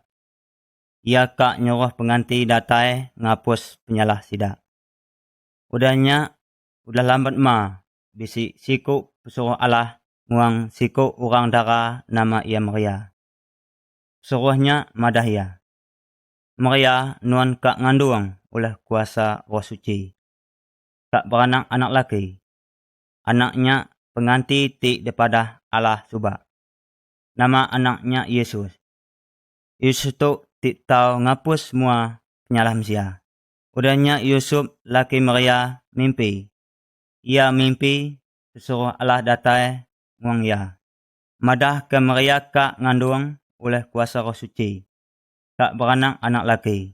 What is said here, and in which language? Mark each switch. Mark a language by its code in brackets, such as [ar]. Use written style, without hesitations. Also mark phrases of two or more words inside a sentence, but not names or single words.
[iba] Ia kak nyuruh penganti datai ngapus penyalah sidak. Udahnya, udah lambat ma, bisi siku pesuruh Allah nguang siku orang darah nama ia Maria. Suruhnya madah ia. Maria nuan kak ngandung oleh kuasa Roh Suci. Kak beranak anak laki. Anaknya penganti ti daripada Allah subak. Nama anaknya Yesus. Yesus tu ti tahu ngapus semua penyalah manusia. Udahnya Yusuf laki Maria mimpi. Ia mimpi sesuruh Allah datai nguang ia. Madah ke Maria kak ngandung oleh kuasa Roh Suci. Kak beranak anak laki.